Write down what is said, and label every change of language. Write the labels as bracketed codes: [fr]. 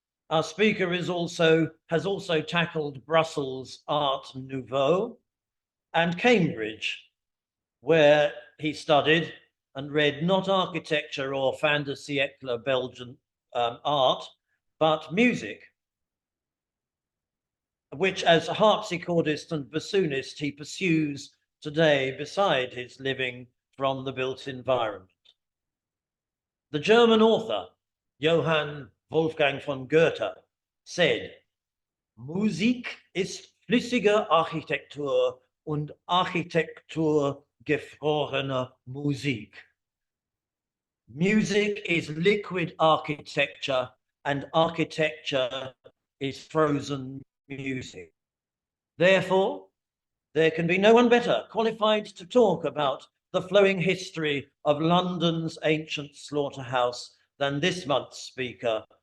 [en] Our speaker has also tackled Brussels Art Nouveau and Cambridge, where he studied and read not architecture or fin de siècle Belgian art, but music, which as a harpsichordist and bassoonist he pursues today beside his living from the built environment. The German author, Johann Wolfgang von Goethe, said, [de] Musik ist flüssige Architektur und Architektur gefrorene Musik. [en] Music is liquid architecture and architecture is frozen music. Therefore, there can be no one better qualified to talk about the flowing history of London's ancient slaughterhouse than this month's speaker.